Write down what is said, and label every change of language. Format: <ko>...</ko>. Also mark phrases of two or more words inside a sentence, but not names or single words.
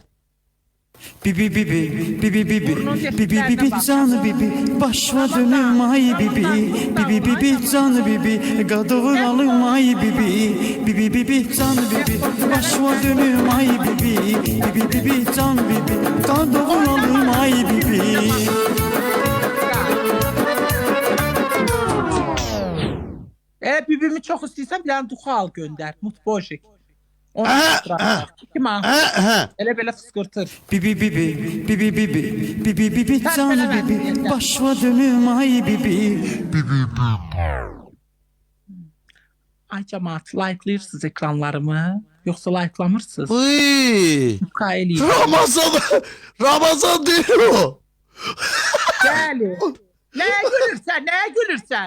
<az>Bibi bibi bibi bibi bibi bibi canı bibi başva dönüm ay bibi bibi bibi canı bibi qadovuralım ay bibi bibi bibi canı bibi başva dönüm ay bibi bibi bibi canı bibi qadovuralım ay bibi. Bibimi çox istəyirsən bir dənə duxa al göndər. Mutbojik. Elə belə fıskırtır. Bibi bibi bibi bibi bibi bibi canı bibi başva dönüm ay bibi. Ay cəmaat, likelayırsınız ekranlarımı? Yoxsa likelamırsınız? Uy. Ramazan deyir o. Bəli. Nəyə gülürsən? Nəyə gülürsən?</az>